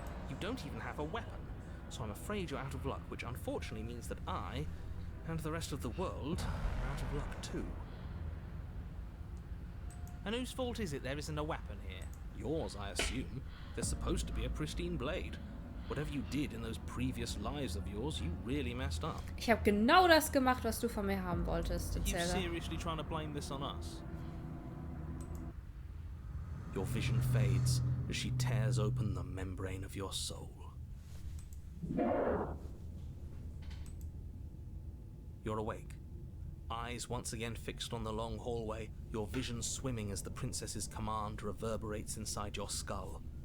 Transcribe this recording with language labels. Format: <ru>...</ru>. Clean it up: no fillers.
<en>You don't even have a weapon, so I'm afraid you're out of luck, which unfortunately means that I, and the rest of the world, are out of luck too. And whose fault is it there isn't a weapon here? Yours, I assume. There's supposed to be a pristine blade. Whatever you did in those previous lives of yours, you really messed up.</en> <de>Ich habe genau das gemacht, was du von mir haben wolltest,</de> <en>Are you</en> <de>Erzähler.</de> <en>seriously trying to blame this on us? Your vision fades as she tears open the membrane of your soul. You're awake, eyes once again fixed on the long hallway, your vision swimming as the princess's command reverberates inside your skull.</en>